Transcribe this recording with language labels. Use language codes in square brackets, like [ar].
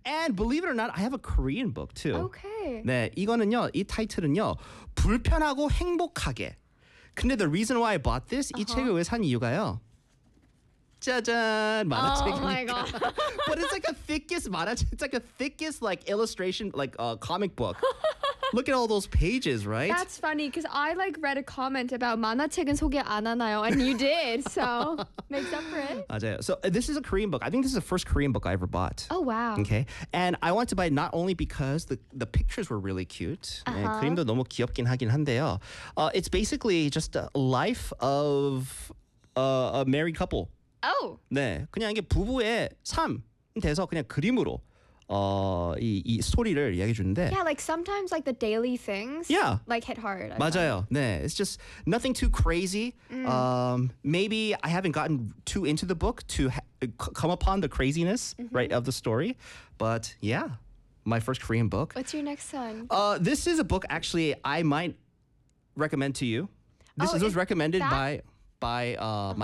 [en] And believe it or not, I have a Korean book too. Okay. [ko] 네, 이거는요, 이 타이틀은요, 불편하고 행복하게. 근데 [en] the reason why I bought this, [ko] uh-huh. 이 책을 왜 산 이유가요? 짜잔, 만화책이니까. [en] Oh, but it's like the thickest 만화책, it's like the thickest like illustration, like a comic book. Look at all those pages, right? That's funny, because I like read a comment about [ko] 만화책은 소개 안 하나요? [en] And you did, so makes up for it. [ko] 맞아요. [en] So this is a Korean book. I think this is the first Korean book I ever bought. Oh, wow. Okay. And I wanted to buy it not only because the pictures were really cute. Uh-huh. [ko] 그림도 너무 귀엽긴 하긴 한데요. [en] It's basically just a life of a married couple. Oh. [ko] 네, 그냥 이게 부부의 삶 돼서 그냥 그림으로. 이 스토리를 이야기해 주는데 [en] Yeah, like sometimes like the daily things Yeah Like hit hard [ko] 맞아요 네, [en] it's just nothing too crazy Maybe I haven't gotten too into the book To come upon the craziness, mm-hmm. right, of the story But yeah, my first Korean book What's your next one? This is a book actually I might recommend to you This oh, was recommended by uh-huh.